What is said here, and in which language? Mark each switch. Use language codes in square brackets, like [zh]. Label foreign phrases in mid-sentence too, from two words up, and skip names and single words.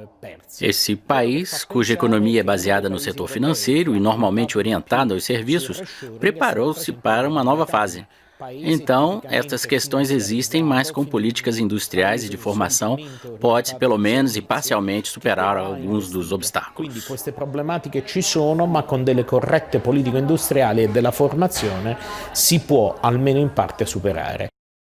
[pt] Esse país, cuja economia é baseada no setor financeiro e normalmente orientada aos serviços, preparou-se para uma nova fase. Então, estas questões existem, mas com políticas industriais e de formação pode-se, pelo menos e parcialmente, superar alguns dos obstáculos. [it] Quindi queste problematiche ci sono, ma con delle corrette politiche industriali e della formazione si può almeno in parte superare.